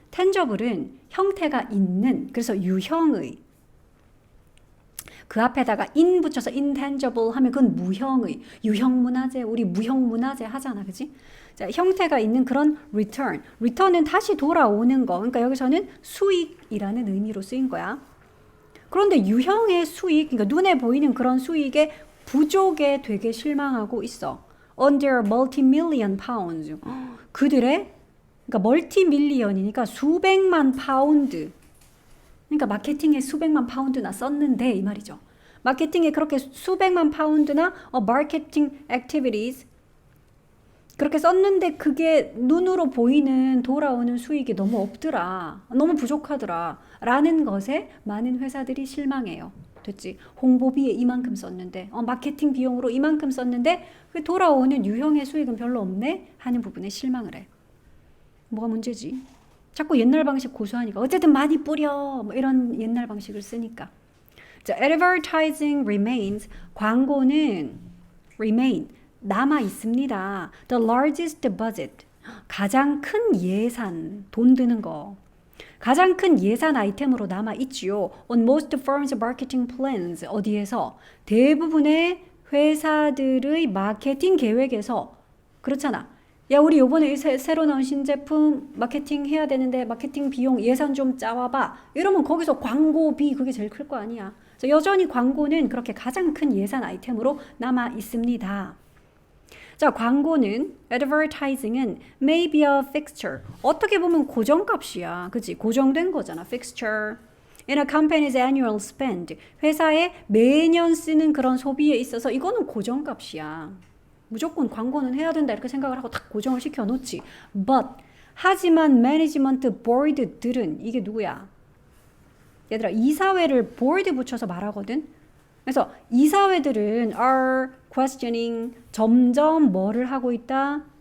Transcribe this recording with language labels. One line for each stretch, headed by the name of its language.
Korean: tangible은 형태가 있는 그래서 유형의 그 앞에다가 in 붙여서 intangible 하면 그건 무형의 유형문화재 우리 무형문화재 하잖아. 그치? 자, 형태가 있는 그런 return. return은 다시 돌아오는 거. 그러니까 여기서는 수익이라는 의미로 쓰인 거야. 그런데 유형의 수익, 그러니까 눈에 보이는 그런 수익의 부족에 되게 실망하고 있어.
English: Under multi-million pounds.
Korean: 그들의 그러니까 멀티밀리언이니까 수백만 파운드. 그러니까 마케팅에 수백만 파운드나 썼는데 이 말이죠. 마케팅에 그렇게 수백만 파운드나 마케팅 액티비티즈 그렇게 썼는데 그게 눈으로 보이는 돌아오는 수익이 너무 없더라. 너무 부족하더라. 라는 것에 많은 회사들이 실망해요. 됐지? 홍보비에 이만큼 썼는데 마케팅 비용으로 이만큼 썼는데 그 돌아오는 유형의 수익은 별로 없네? 하는 부분에 실망을 해. 뭐가 문제지? 자꾸 옛날 방식 고수하니까 어쨌든 많이 뿌려 뭐 이런 옛날 방식을 쓰니까. 자,
English: advertising remains
Korean: 광고는 remain 남아 있습니다.
English: The largest budget
Korean: 가장 큰 예산 돈 드는 거. 가장 큰 예산 아이템으로 남아 있지요.
English: On most firms' marketing plans.
Korean: 어디에서? 대부분의 회사들의 마케팅 계획에서. 그렇잖아. 야, 우리 요번에 새로 나온 신제품 마케팅 해야 되는데 마케팅 비용 예산 좀 짜와봐. 이러면 거기서 광고비 그게 제일 클 거 아니야. 그래서 여전히 광고는 그렇게 가장 큰 예산 아이템으로 남아 있습니다. 자, 광고는 advertising은
English: may be a fixture.
Korean: 어떻게 보면 고정값이야. 그치? 고정된 거잖아. fixture.
English: In a company's annual spend.
Korean: 회사에 매년 쓰는 그런 소비에 있어서 이거는 고정값이야. 무조건 광고는 해야 된다 이렇게 생각을 하고 딱 고정을 시켜 놓지. But 하지만 매니지먼트 보드들은 이게 누구야? 얘들아, 이사회를 board 붙여서 말하거든. 그래서 이사회들은
English: are questioning
Korean: 점점 뭐를 하고 있다?